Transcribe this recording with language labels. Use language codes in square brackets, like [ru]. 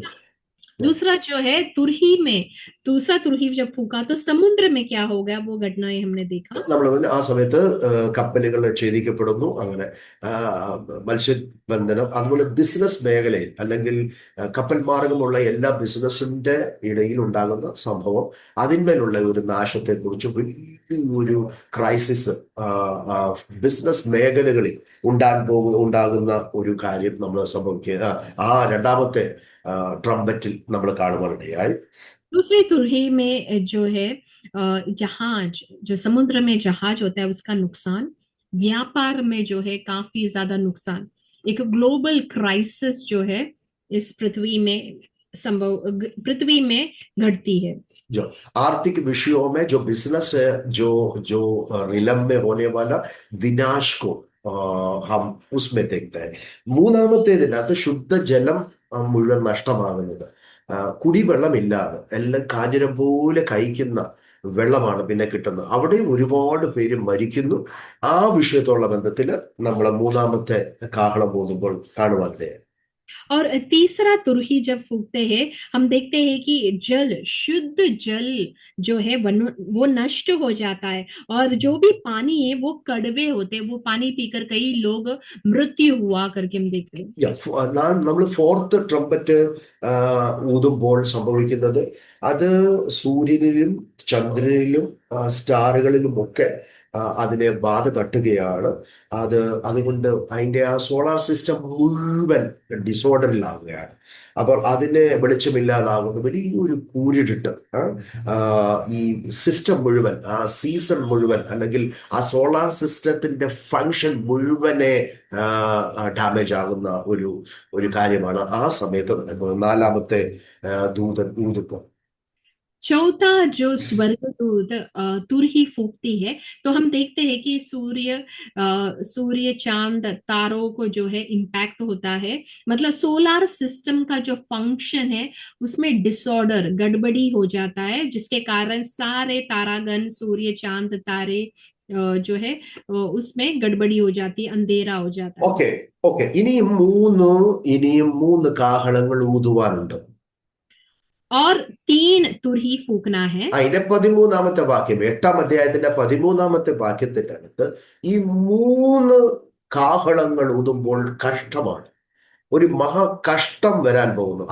[hi] दूसरा दूसरा जो है तुरही में, दूसरा तुरही जब फूका तो समुद्र में क्या हो गया वो घटनाएं हमने देखा। [ml] നമ്മൾ ആ സമയത്ത് കപ്പലുകൾ ഛേദിക്കപ്പെടുന്നു. അങ്ങനെ ആ, മത്സ്യബന്ധനം അതുപോലെ ബിസിനസ് മേഖലയിൽ അല്ലെങ്കിൽ കപ്പൽ മാർഗമുള്ള എല്ലാ ബിസിനസിന്റെ ഇടയിൽ ഉണ്ടാകുന്ന സംഭവം, അതിന്മേലുള്ള ഒരു നാശത്തെക്കുറിച്ച് വലിയൊരു ക്രൈസിസ് ബിസിനസ് മേഖലകളിൽ ഉണ്ടാകുന്ന ഒരു കാര്യം നമ്മൾ സംഭവിക്കുക ആ രണ്ടാമത്തെ ട്രംപറ്റിൽ നമ്മൾ കാണുവാനിടയായി. [hi] दूसरी तुरही में जो है जहाज, जो समुद्र में जहाज होता है उसका नुकसान, व्यापार में जो है काफी ज्यादा नुकसान, एक ग्लोबल क्राइसिस जो है इस पृथ्वी में संभव, पृथ्वी में घटती है। जो आर्थिक विषयों में जो बिजनेस है, जो जो रिलम में होने वाला विनाश को हम उसमें देखते हैं. [ml] മൂന്നാമത്തേതിനകത്ത് ശുദ്ധജലം മുഴുവൻ നഷ്ടമാകുന്നത്, കുടിവെള്ളമില്ലാതെ എല്ലാം കാഞ്ഞിരം പോലെ കഴിക്കുന്ന വെള്ളമാണ് പിന്നെ കിട്ടുന്നത്. അവിടെ ഒരുപാട് പേര് മരിക്കുന്നു. ആ വിഷയത്തോടുള്ള ബന്ധത്തിൽ നമ്മൾ മൂന്നാമത്തെ കാഹളം ഊതുമ്പോൾ കാണുവാനിടയായി. [hi] और तीसरा तुरही जब फूकते हैं हम देखते हैं कि जल, शुद्ध जल जो है वो नष्ट हो जाता है। और जो भी पानी है वो कड़वे होते हैं, वो पानी पीकर कई लोग मृत्यु हुआ करके हम देखते हैं। [ml] നമ്മൾ ഫോർത്ത് ട്രംപറ്റ് ഊതുമ്പോൾ സംഭവിക്കുന്നത്, അത് സൂര്യനിലും ചന്ദ്രനിലും സ്റ്റാറുകളിലും ഒക്കെ അതിനെ ബാധ തട്ടുകയാണ്. അതുകൊണ്ട് അതിൻ്റെ ആ സോളാർ സിസ്റ്റം മുഴുവൻ ഡിസോർഡറിലാവുകയാണ്. അപ്പോൾ അതിനെ വെളിച്ചമില്ലാതാകുന്ന വലിയൊരു കൂരിട്ട് ഈ സിസ്റ്റം മുഴുവൻ, ആ സീസൺ മുഴുവൻ, അല്ലെങ്കിൽ ആ സോളാർ സിസ്റ്റത്തിന്റെ ഫങ്ഷൻ മുഴുവനെ ഡാമേജ് ആകുന്ന ഒരു കാര്യമാണ് ആ സമയത്ത് നടക്കുന്നത്. നാലാമത്തെ ദൂതൻ ഊതുമ്പോൾ. [hi] चौथा जो स्वर्गदूत तुरही फूकती है तो हम देखते हैं कि सूर्य चांद तारों को जो है इम्पैक्ट होता है। मतलब सोलार सिस्टम का जो फंक्शन है उसमें डिसऑर्डर, गड़बड़ी हो जाता है, जिसके कारण सारे तारागण, सूर्य चांद तारे जो है उसमें गड़बड़ी हो जाती है, अंधेरा हो जाता है। [ml] ഓക്കെ ഓക്കെ ഇനിയും മൂന്ന് കാഹളങ്ങൾ ഊതുവാനുണ്ട്. [hi] और 3 तुरही फूकना है। [ml] അതിന്റെ 13-ാമത്തെ വാക്യം, 8-ാം അധ്യായത്തിന്റെ 13-ാമത്തെ വാക്യത്തിന്റെ അടുത്ത് ഈ 3 കാഹളങ്ങൾ ഊതുമ്പോൾ കഷ്ടമാണ്, ഒരു മഹാകഷ്ടം വരാൻ പോകുന്നു.